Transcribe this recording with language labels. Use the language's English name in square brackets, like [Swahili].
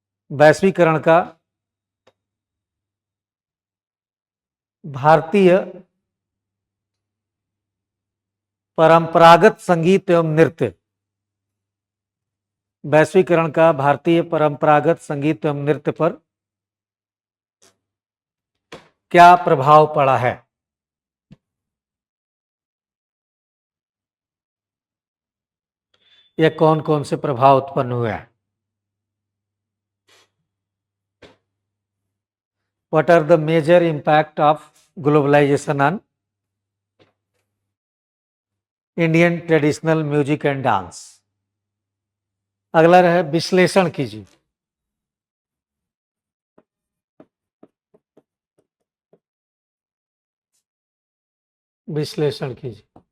[Hindi] वैश्वीकरण का भारतीय परंपरागत संगीत एवं नृत्य, वैश्वीकरण का भारतीय परंपरागत संगीत एवं नृत्य पर क्या प्रभाव पड़ा है? यह कौन कौन से प्रभाव उत्पन्न हुए हैं? [English] What are the major impact of globalization on Indian traditional music and dance? [Hindi] अगला रहे विश्लेषण कीजिए। विश्लेषण कीजिए।